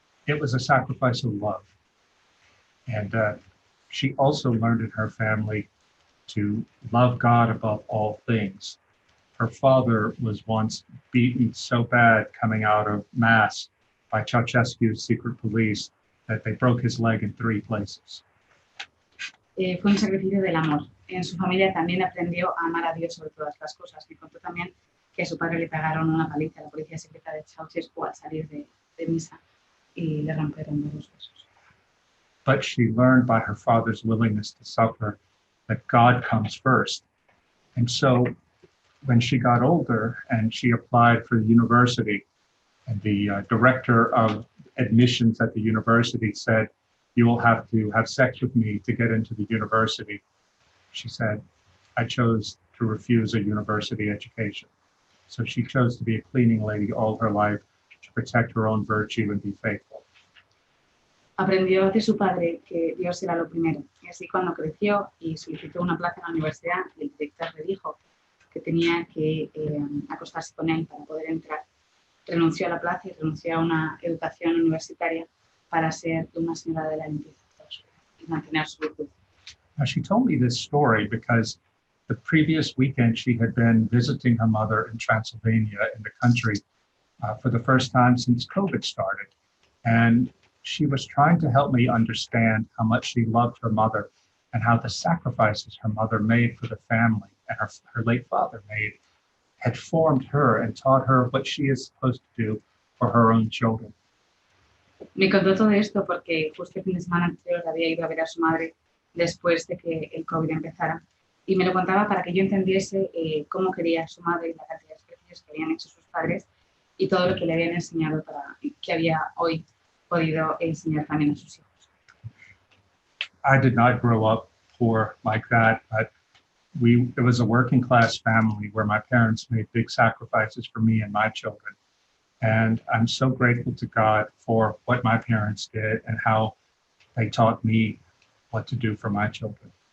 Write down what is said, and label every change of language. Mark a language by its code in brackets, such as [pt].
[en] It was a sacrifice of love. And she also learned in her family to love God above all things. Her father was once beaten so bad coming out of Mass by Ceausescu's secret police that they broke his leg in 3 places. [es] Fue un sacrificio del amor. En su familia también aprendió a amar a Dios sobre todas las cosas. Me contó también que a su padre le pegaron una paliza a la policía secreta de Ceausescu al salir de misa y le rompieron los huesos. [en] But she learned by her father's willingness to suffer that God comes first. And so when she got older and she applied for the university, and the director of admissions at the university said, "You will have to have sex with me to get into the university." She said, "I chose to refuse a university education." So she chose to be a cleaning lady all her life to protect her own virtue and be faithful. [es] Aprendió de su padre que Dios era lo primero. Y así cuando creció y solicitó una plaza en la universidad, el director le dijo que tenía que acostarse con él para poder entrar. Renunció a la plaza y renunció a una educación universitaria para ser una señora de la limpieza y mantener su virtud. [en] Now, she told me this story because the previous weekend she had been visiting her mother in Transylvania in the country for the first time since COVID started. And she was trying to help me understand how much she loved her mother and how the sacrifices her mother made for the family and her late father made had formed her and taught her what she is supposed to do for her own children. [es] Me contó todo esto porque justo el fin de semana anterior había ido a ver a su madre después de que el COVID empezara y me lo contaba para que yo entendiese cómo quería a su madre y la cantidad de sacrificios que habían hecho sus padres y todo lo que le habían enseñado que había hoy podido enseñar también a sus hijos. [en] I did not grow up poor like that, but it was a working class family where my parents made big sacrifices for me and my children. And I'm so grateful to God for what my parents did and how they taught me what to do for my children.